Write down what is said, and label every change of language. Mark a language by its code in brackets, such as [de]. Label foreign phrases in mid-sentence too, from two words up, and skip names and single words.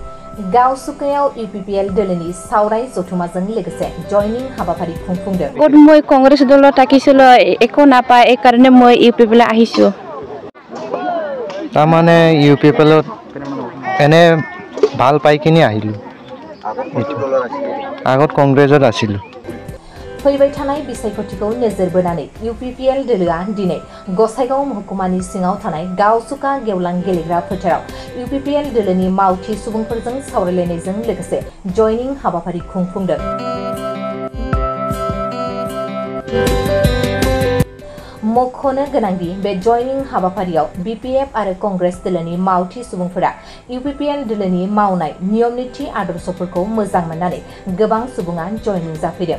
[brx] गावसुकायाव इउपिपिएल दोलोनि सावराय जथुमाजों लोगोसे जयनिं हाबाफारि खुंफुंदों। [as] गड মই কংগ্রেস দল থাকিছিল একো নাপায় এই কারণে মই ইউপিপিএল আহিছো। তাৰমানে ইউপিপিএলত এনে ভাল পাই কিনে আহিলো। আগত কংগ্ৰেছত আছিলো। [brx] फैबाय थानाय बिसायख'थिखौ नोजोर बोनानै इउपिपिएल दोलोआ दिनै गसाइगाव महकुमानि सिङाव थानाय गावसुका गेवलां गेलेग्रा फोथाराव इउपिपिएल दोलोनि मावथि सुबुंफोरजों सावरायलायनायजों लोगोसे जयनिं हाबाफारि खुंफुंदों। मख'नो गोनांदि बे जयनिं हाबाफारियाव बिपिएफ आरो कंग्रेस दोलोनि मावथि सुबुंफोरा इउपिपिएल दोलोनि मावनाय नियम नीति आदर्शफोरखौ मोजां मोननानै गोबां सुबुङा जयनिं जाफैदों।